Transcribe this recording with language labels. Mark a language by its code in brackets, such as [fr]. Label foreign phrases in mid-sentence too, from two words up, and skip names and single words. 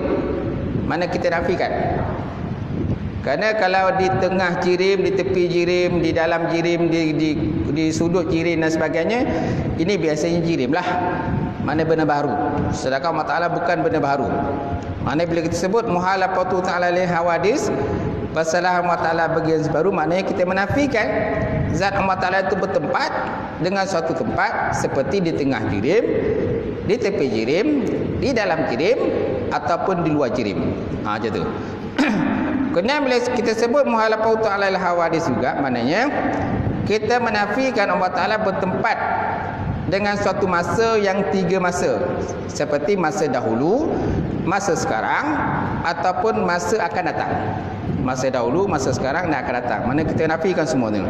[ms] Mana kita nafikan? Kerana kalau di tengah jirim, di tepi jirim, di dalam jirim, di sudut jirim dan sebagainya, ini biasanya jirim lah. Mana benda baru. Sedangkan Allah Ta'ala bukan benda baru. Mana bila kita sebut [ar] مخالفته تعالى للحوادث, [ms] pasal Allah Ta'ala bagian baru, maknanya kita menafikan zat Allah Ta'ala itu bertempat dengan suatu tempat seperti di tengah jirim, di tepi jirim, di dalam jirim ataupun di luar jirim. Macam tu. Kemudian bila kita sebut [ar] مخالفته تعالى للحوادث [ms] juga, maknanya kita menafikan Allah Ta'ala bertempat dengan suatu masa yang tiga masa, seperti masa dahulu, masa sekarang ataupun masa akan datang. Masa dahulu, masa sekarang dan akan datang. Mana kita nafikan semua ni.